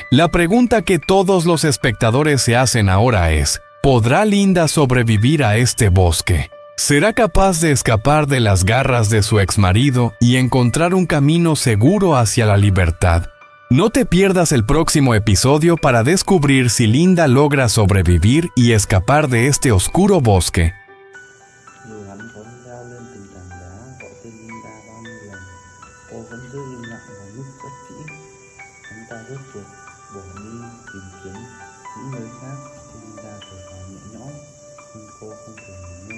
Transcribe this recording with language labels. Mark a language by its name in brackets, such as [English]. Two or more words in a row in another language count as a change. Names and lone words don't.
[Spanish] La pregunta que todos los espectadores se hacen ahora es: ¿podrá Linda sobrevivir a este bosque? ¿Será capaz de escapar de las garras de su exmarido y encontrar un camino seguro hacia la libertad? No te pierdas el próximo episodio para descubrir si Linda logra sobrevivir y escapar de este oscuro bosque. [Vietnamese] Dù hắn có leo lên từng tảng đá, gọi tên Linda bao nhiêu lần, cô vẫn giữ im lặng và núp rất kỹ. Hắn ta rốt cuộc bỏ đi tìm kiếm những nơi khác. Linda thở phào nhẹ nhõm, nhưng cô không thể nghỉ ngơi.